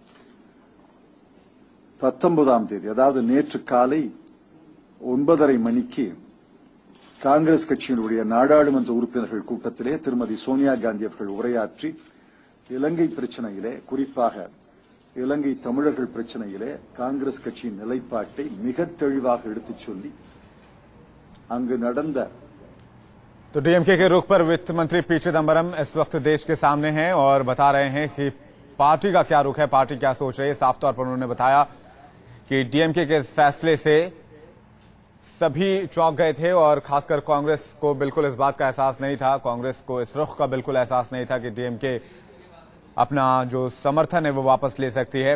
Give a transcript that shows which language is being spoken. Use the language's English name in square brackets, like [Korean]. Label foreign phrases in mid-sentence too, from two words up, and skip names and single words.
[Tamil] 19ஆம் தேதி அதாவது நேற்று காலை 9:30 மணிக்கு காங்கிரஸ் கட்சியினுடைய நாடாளுமன்ற உறுப்பினர்கள் கூட்டத்திலே திருமதி சோனியா காந்தி அவர்கள் உரையாற்றி இலங்கை பிரச்சனையிலே, குறிப்பாக இலங்கை தமிழர்கள் பிரச்சனையிலே காங்கிரஸ் கட்சியின் நிலைப்பாட்டை மிக தெளிவாக எடுத்துச் சொல்லி அங்கு நடந்த [Hindi] तो डीएमके के रुख पर वित्त मंत्री पी चिदंबरम इस वक्त देश के सामने हैं और बता रहे हैं कि पार्टी का क्या रुख है, पार्टी क्या सोच रही है। साफ तौर पर उन्होंने बताया कि डीएमके के इस फैसले से सभी चौंक गए थे और खासकर कांग्रेस को बिल्कुल इस बात का एहसास नहीं था, कांग्रेस को इस रुख का बिल्कुल एहसास नहीं था कि डीएमके अपना जो समर्थन है वो वापस ले सकती है।